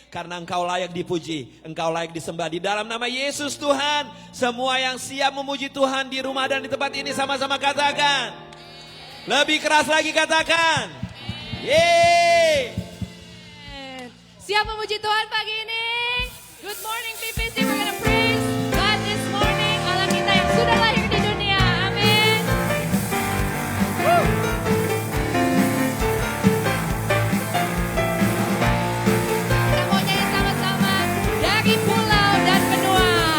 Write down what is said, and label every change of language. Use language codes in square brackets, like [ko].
[id] Karena Engkau layak dipuji, Engkau layak disembah. Di dalam nama Yesus Tuhan, semua yang siap memuji Tuhan di rumah dan di tempat ini sama-sama katakan. Lebih keras lagi katakan. Yeay. Siap memuji Tuhan pagi ini. [en] Good morning PPC, we're gonna praise God this morning. [id] Allah kita yang sudah lahir di dunia. Amin. Kita mau nyanyi sama-sama dari pulau dan benua.